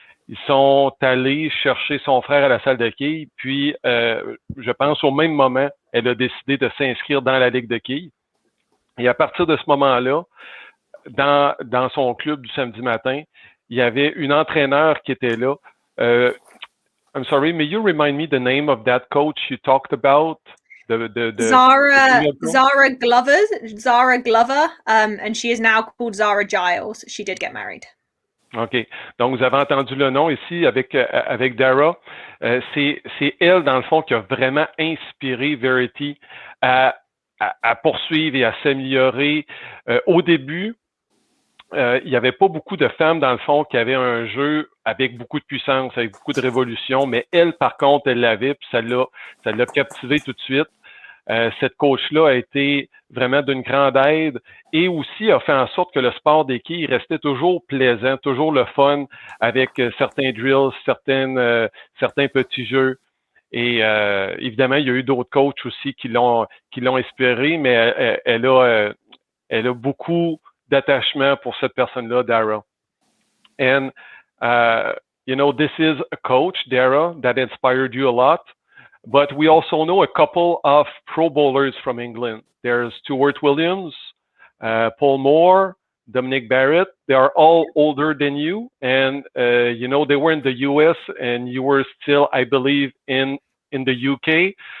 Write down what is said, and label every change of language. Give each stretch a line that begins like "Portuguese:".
French: Ils sont allés chercher son frère à la salle de quilles, puis je pense au même moment, elle a décidé de s'inscrire dans la ligue de quilles. Et à partir de ce moment-là, dans son club du samedi matin, il y avait une entraîneur qui était là.
English: I'm sorry, may you remind me the name of that coach you talked about? Zara Glover, and she is now called Zara Giles. She did get married. OK.
French: Donc, vous avez entendu le nom ici avec Dara. C'est elle, dans le fond, qui a vraiment inspiré Verity à poursuivre et à s'améliorer. Au début, il n'y avait pas beaucoup de femmes, dans le fond, qui avaient un jeu avec beaucoup de puissance, avec beaucoup de révolution, mais elle, par contre, elle l'avait, puis ça l'a captivée tout de suite. Cette coach-là a été vraiment d'une grande aide et aussi a fait en sorte que le sport des quilles restait toujours plaisant, toujours le fun avec certains drills, certains petits jeux. Et évidemment, il y a eu d'autres coachs aussi qui l'ont inspiré, mais elle a beaucoup d'attachement pour cette personne-là, Dara.
English: And, this is a coach, Dara, that inspired you a lot. But we also know a couple of pro bowlers from England. There's Stuart Williams, Paul Moore, Dominic Barrett. They are all older than you. And, they were in the US and you were still, I believe, in the UK.